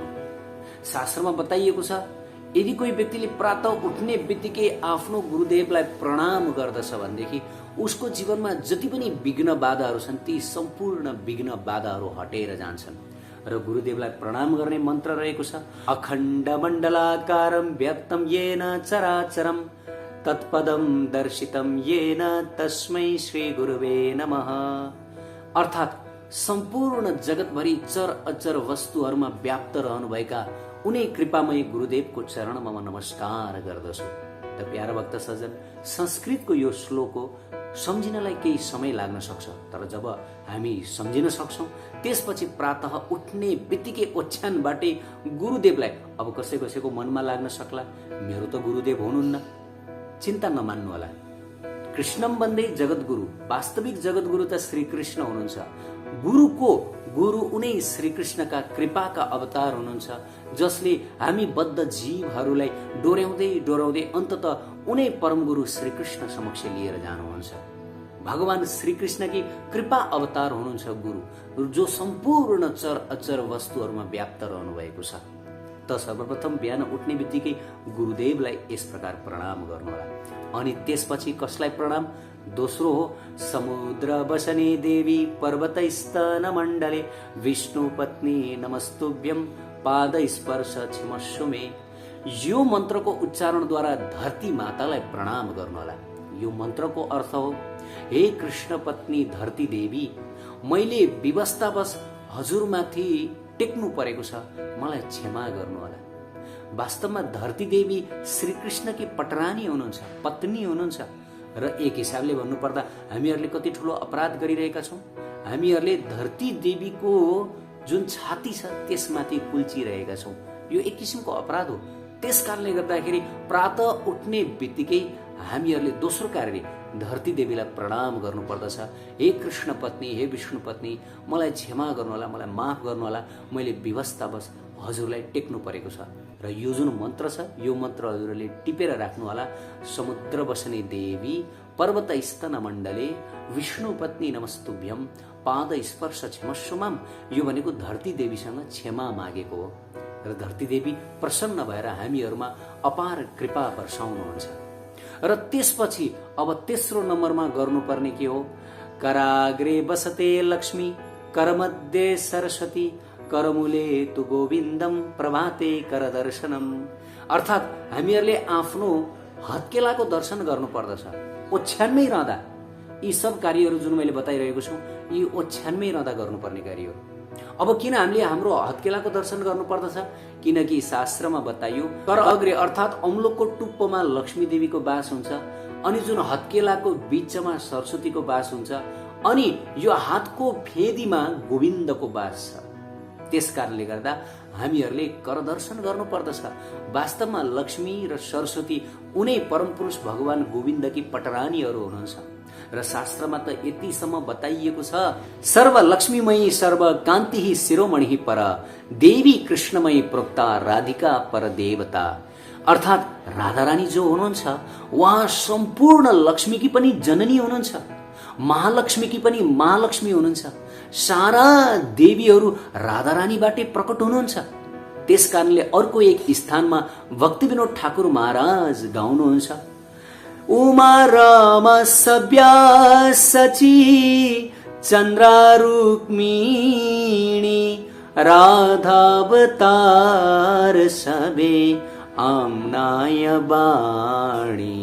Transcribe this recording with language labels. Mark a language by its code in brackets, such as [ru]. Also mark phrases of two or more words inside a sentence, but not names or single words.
[ne] शास्त्रमा बताइएको छ यदि कोही व्यक्तिले प्रातः उठ्ने बित्तिकै आफ्नो गुरुदेवलाई प्रणाम गर्दछ भनेदेखि उसको जीवनमा जति पनि विघ्न बाधाहरू छन् ती सम्पूर्ण विघ्न बाधाहरू हटेर जान्छन्। र गुरुदेवलाई प्रणाम गर्ने मन्त्र रहेको छ, [sa] अखण्ड मण्डलाकारं व्यक्तं येन चराचरं तत्पदं दर्शितं येन तस्मै श्री गुरुवे नमः। [ne] अर्थात् सम्पूर्ण जगतभरि चर अचर वस्तुहरूमा व्याप्त रहनुभएका उनी कृपामय गुरुदेवको चरणमा म नमस्कार गर्दछु। त प्यारा भक्त सज्जन, संस्कृतको यो श्लोक हो, सम्झिनलाई केही समय लाग्न सक्छ, तर जब हामी सम्झिन सक्छौँ त्यसपछि प्रातः उठ्ने बित्तिकै ओछ्यानबाटै गुरुदेवलाई, अब कसै कसैको मनमा लाग्न सक्ला मेरो त गुरुदेव हुनुहुन्न, चिन्ता नमान्नु होला। [sa] कृष्णम वन्दे जगद्गुरु, [ne] वास्तविक जगद्गुरु त श्रीकृष्ण हुनुहुन्छ। गुरु उनै श्रीकृष्णका कृपाका अवतार हुनुहुन्छ, जसले हामी बद्ध जीवहरूलाई डोर्याउँदै अन्ततः उनै परमगुरु श्रीकृष्ण समक्ष लिएर जानुहुन्छ। भगवान श्रीकृष्णकी कृपा अवतार हुनुहुन्छ गुरु, जो सम्पूर्ण चर अचर वस्तुहरूमा व्याप्त रहनु भएको छ। त सर्वप्रथम बिहान उठ्ने बित्तिकै गुरुदेवलाई यस प्रकार प्रणाम गर्नुहोला। अनि त्यसपछि कसलाई प्रणाम? दोस्रो हो [sa] समुद्र बसने देवी पर्वत स्तन मण्डले विष्णु पत्नी नमस्तुभ्यम पाद स्पर्श क्षमस्व मे। [ne] यो मन्त्रको उच्चारणद्वारा धरती मातालाई प्रणाम गर्नुहोला। यो मन्त्रको अर्थ हो, हे कृष्ण पत्नी धरती देवी, मैले विवस्थावश हजुरमाथि टेक्नु परेको छ, मलाई क्षमा गर्नुहोला। वास्तवमा धरती देवी श्रीकृष्णकी पटरानी हुनुहुन्छ, पत्नी हुनुहुन्छ। र एक हिसाबले भन्नुपर्दा हामीहरूले कति ठुलो अपराध गरिरहेका छौँ। हामीहरूले धरती देवीको जुन छाती छ त्यसमाथि कुल्चिरहेका छौँ। यो एक किसिमको अपराध हो। त्यस कारणले गर्दाखेरि प्रातः उठ्ने बित्तिकै हामीहरूले दोस्रो कार्य धरती देवीलाई प्रणाम गर्नुपर्दछ। हे कृष्ण पत्नी, हे विष्णु पत्नी, मलाई क्षमा गर्नुहोला, मलाई माफ गर्नुहोला, मैले विवस्थावश हजुरलाई टेक्नु परेको छ। र यो जुन मन्त्र छ यो मन्त्र हजुरले टिपेर राख्नुहोला। [sa] समुद्र बसने देवी पर्वत स्तन मण्डले विष्णु पत्नी नमस्तुभ्यम पाद स्पर्श क्षमस्व माम। [ne] यो भनेको धरती देवीसँग क्षमा मागेको हो र धरती देवी प्रसन्न भएर हामीहरूमा अपार कृपा वर्षाउनुहुन्छ। र त्यसपछि अब तेस्रो नम्बरमा गर्नुपर्ने के हो? [sa] कराग्रे बसते लक्ष्मी करमध्ये सरस्वती करमुले तु गोविन्दम प्रभाते कर दर्शनम। [ne] अर्थात् हामीहरूले आफ्नो हत्केलाको दर्शन गर्नुपर्दछ। ओछ्यानमै रहँदा यी सब कार्यहरू जुन मैले बताइरहेको छु यी ओछ्यानमै रहँदा गर्नुपर्ने कार्यहरू। अब किन हामीले हाम्रो हत्केलाको दर्शन गर्नुपर्दछ? किनकि शास्त्रमा बताइयो [sa] कर अग्रे [ne] अर्थात् अम्लोकको टुप्पोमा लक्ष्मी देवीको बास हुन्छ, अनि जुन हत्केलाको बीचमा सरस्वतीको बास हुन्छ, अनि यो हातको फेदीमा गोविन्दको बास छ। त्यस कारणले गर्दा हामीहरूले कर दर्शन गर्नुपर्दछ। वास्तवमा लक्ष्मी र सरस्वती उनै परमपुरुष भगवान गोविन्दकी पटरानीहरू हुनुहुन्छ। र शास्त्रमा त यतिसम्म बताइएको छ, [sa] सर्व लक्ष्मीमयी सर्व कान्ति शिरोमणि पर देवी कृष्णमयी प्रोक्ता राधिका पर देवता। [ne] अर्थात् राधारानी जो हुनुहुन्छ उहाँ सम्पूर्ण लक्ष्मीकी पनि जननी हुनुहुन्छ, महालक्ष्मीकी पनि महालक्ष्मी हुनुहुन्छ। सारा देवीहरू राधारानीबाटै प्रकट हुनुहुन्छ। त्यस कारणले अर्को एक स्थानमा भक्ति विनोद ठाकुर महाराज गाउनुहुन्छ, [bn] উমা রমা সভ্যা শচী চন্দ্রা রুক্মিণী রাধাবতার সবে আম্নায় বাণী।